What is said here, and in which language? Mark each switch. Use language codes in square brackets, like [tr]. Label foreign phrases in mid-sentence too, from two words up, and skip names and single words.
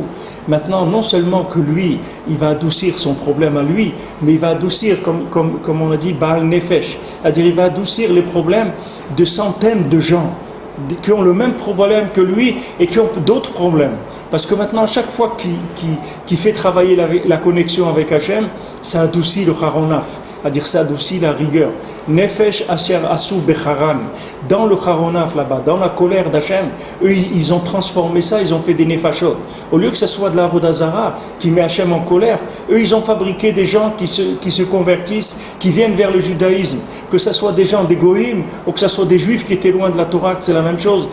[fr] Maintenant, non seulement que lui, il va adoucir son problème à lui, mais il va adoucir, comme on a dit, [he] בעל נפש, [fr] c'est-à-dire il va adoucir les problèmes de centaines de gens qui ont le même problème que lui et qui ont d'autres problèmes. Parce que maintenant, à chaque fois qu'il fait travailler la connexion avec Hachem, ça adoucit le charonaf, c'est-à-dire ça adoucit la rigueur. [he] נפש אשר עשו בחרן. [fr] Dans le charonaf là-bas, dans la colère d'Hachem, eux ils ont transformé ça, ils ont fait des nefashot. Au lieu que ce soit de la [he] עבודה זרה [fr] qui met Hachem en colère, eux ils ont fabriqué des gens qui se convertissent, qui viennent vers le judaïsme. Que ce soit des gens des goïms ou que ce soit des juifs qui étaient loin de la Torah, c'est la même chose.